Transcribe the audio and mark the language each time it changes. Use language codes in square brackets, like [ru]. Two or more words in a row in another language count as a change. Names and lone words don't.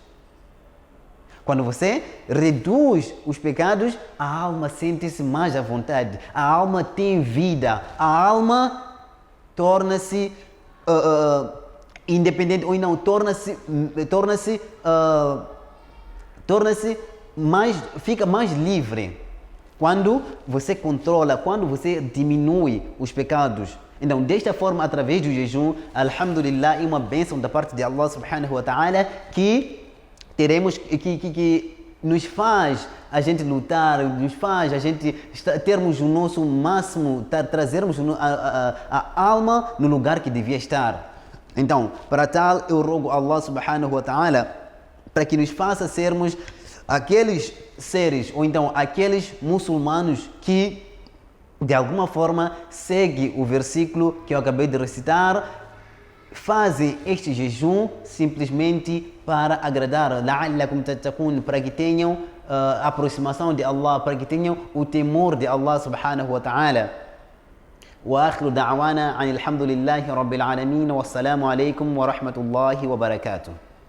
[pt] Quando você reduz os pecados, a alma sente-se mais à vontade, a alma tem vida, a alma torna-se independente, ou não, fica mais livre quando você controla, quando você diminui os pecados. Então, desta forma, através do jejum, alhamdulillah, é uma bênção da parte de Allah [ar] سبحانه وتعالى [pt] que nos faz a gente lutar, nos faz a gente termos o nosso máximo, trazermos a alma no lugar que devia estar. Então, para tal, eu rogo a Allah [ar] سبحانه وتعالى [pt] para que nos faça sermos aqueles seres, ou então aqueles muçulmanos que de alguma forma seguem o versículo que eu acabei de recitar, fazem este jejum simplesmente para agradar, [ar] لعلكم تتقون, [pt] para que tenham a aproximação de Allah, para que tenham o temor de Allah [ar] سبحانه وتعالى. وآخر دعوانا عن الحمد لله رب العالمين والسلام عليكم ورحمة الله وبركاته.